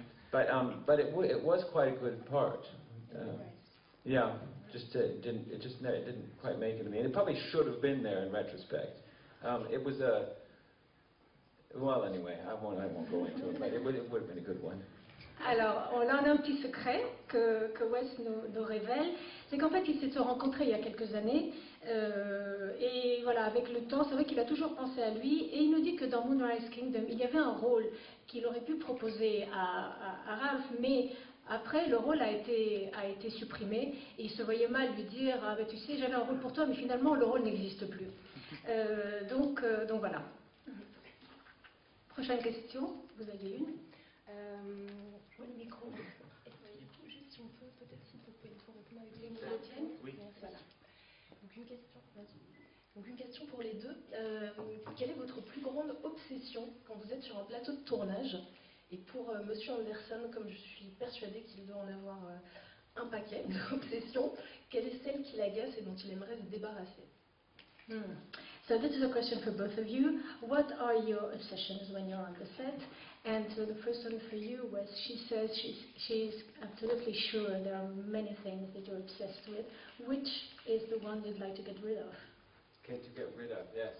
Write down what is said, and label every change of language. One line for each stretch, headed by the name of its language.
English: But it was quite a good part. Yeah, it didn't quite make it to me, and it probably should have been there in retrospect. It was well, anyway, I won't go into it, but it would have been a good one.
French: Alors, on a un petit secret que Wes nous révèle, c'est qu'en fait, ils se sont rencontrés il y a quelques années, et voilà, avec le temps, c'est vrai qu'il a toujours pensé à lui, et il nous dit que dans Moonrise Kingdom, il y avait un rôle qu'il aurait pu proposer à Ralph, mais après, le rôle a été supprimé, et il se voyait mal lui dire « Ah ben tu sais, j'avais un rôle pour toi, mais finalement, le rôle n'existe plus. » Donc voilà. Prochaine question, vous avez une? Le micro. Juste si on peut, peut-être s'il faut répondre avec les mots de tienne. Oui. Voilà. Donc une question pour les deux. Quelle est votre plus grande obsession quand vous êtes sur un plateau de tournage? Et pour Monsieur Anderson, comme je suis persuadée qu'il doit en avoir un paquet d'obsessions, quelle est celle qui l'agace et dont il aimerait se débarrasser?
English: So this is a question for both of you. What are your obsessions when you're on the set? And so the first one for you was, she says she's absolutely sure there are many things that you're obsessed with. Which is the one you'd like to get rid of? To get rid of, yes.